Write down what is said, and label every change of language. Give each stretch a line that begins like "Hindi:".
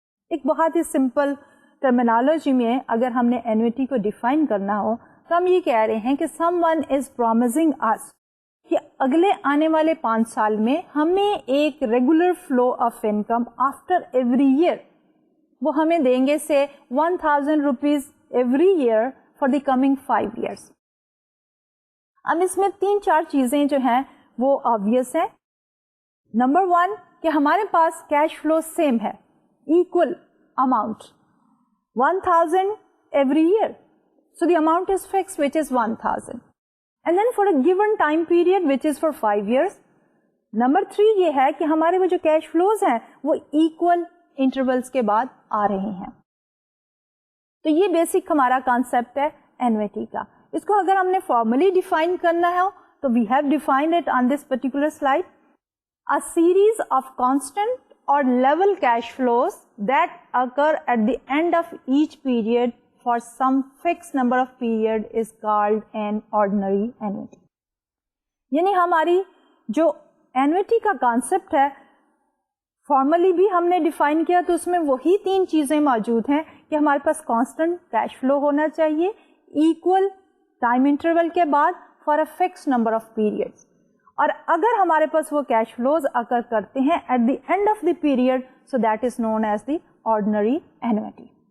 Urdu: ایک بہت ہی simple terminology میں اگر ہم نے اینوٹی کو ڈیفائن کرنا ہو تو ہم یہ کہہ رہے ہیں کہ سم ون از پرومسنگ اس کہ اگلے آنے والے 5 سال میں ہمیں ایک regular flow of income after every year وہ ہمیں دیں گے سے 1000 rupees every year for the coming 5 years. اب اس میں 3-4 چیزیں جو ہیں وہ آبویس ہیں. نمبر 1 کہ ہمارے پاس کیش فلو سیم ہے,
English: equal amount 1000 every year, so the amount is fixed which is 1000, and then for a given time period which is for 5 years.
Urdu: Number 3 یہ ہے کہ ہمارے وہ جو کیش فلوز ہیں وہ
English: equal intervals
Urdu: کے بعد آ رہے ہیں. تو یہ بیسک ہمارا کانسیپٹ ہے اینوٹی کا. اس کو اگر ہم نے فارملی ڈیفائن کرنا ہے تو
English: we have defined it on this particular slide, a series of constant or level cash flows that occur at the end of each period for some fixed number of period is called an ordinary annuity.
Urdu: یعنی ہماری جو annuity کا concept ہے formally بھی ہم نے define کیا تو اس میں وہی 3 چیزیں موجود ہیں کہ ہمارے پاس کانسٹنٹ کیش فلو ہونا چاہیے ایکول ٹائم انٹرول کے بعد for a fix number of periods, اور اگر ہمارے پاس وہ کیش فلوز اکر کرتے ہیں at the end of the period so that is known as the ordinary annuity.